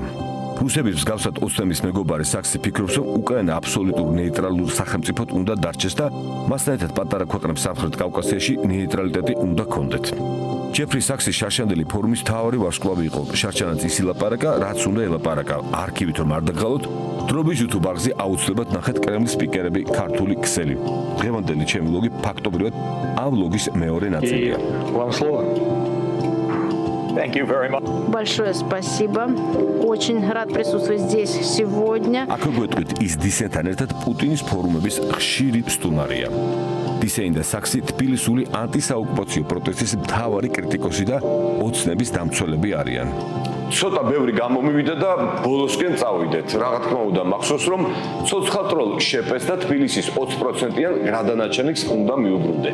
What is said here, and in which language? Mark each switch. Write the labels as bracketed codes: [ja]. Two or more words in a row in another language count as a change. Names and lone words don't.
[ka] რუსების მსგავსად ოცნების მეგობარი საქსი ფიქრობს, რომ უკრაინა აბსოლუტურ ნეიტრალურ სახელმწიფოდ უნდა დარჩეს და მასთან ერთად პატარა ქვეყნებს სამხრეთ კავკასიაში ნეიტრალიტეტი უნდა ჰქონდეთ. ჯეფრი საქსი შარშანდელი ფორუმის მთავარი ვარსკვლავი იყო. შარშანაც ის ილაპარაკა, რაც უნდა ელაპარაკა. არქივით რომ არ დაგღალოთ, დროების YouTube არხზე აუცილებლად ნახეთ კრემლის სპიკერები ქართული ქსელი. დღევანდელი ჩემი ვლოგი ფაქტობრივად ამ ვლოგის მეორე ნაწილია. [en] Thank you very much. [ru] Большое спасибо. Очень рад присутствовать здесь сегодня. [ka] Აქ გვეტყვით ის დისენთან ერთად პუტინის ფორუმების ხშირი სტუმარია. დისენი და საქსი თბილისული ანტისაოკუპაციო პროტესტის მთავარი კრიტიკოსი და ოცნების დამცველები არიან. ცოტა ბევრი გამომივიდა და ბოლოსკენ წავიდეთ. Რა თქმა უნდა, მახსოვს რომ ცოცხალტროლ შეპეს და თბილისის 20%-იან გრადანაჩენიკს უნდა მიუბრუნდე.